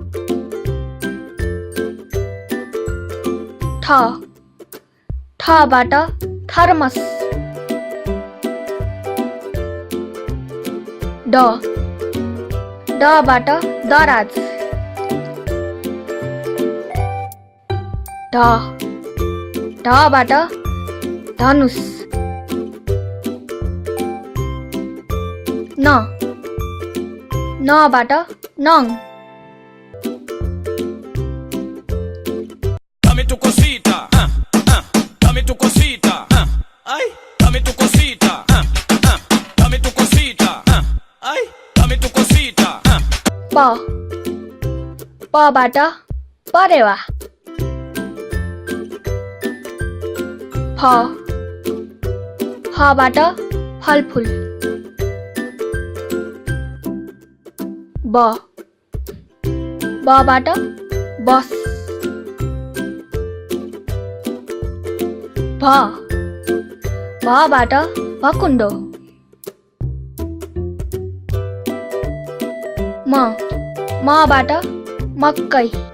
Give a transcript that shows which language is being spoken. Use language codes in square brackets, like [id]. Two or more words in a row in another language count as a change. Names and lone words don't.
[ne] ठबाट थर्मस डबाट दराज ढबाट धनुष नबाट नङ [es] Dame tu cosita, dame tu cosita, ay, dame tu cosita, dame tu cosita, ay, dame tu cosita. [ne] पबाट परेवा फबाट फलफुल बबाट बस भबाट भकुण्डो मबाट मकै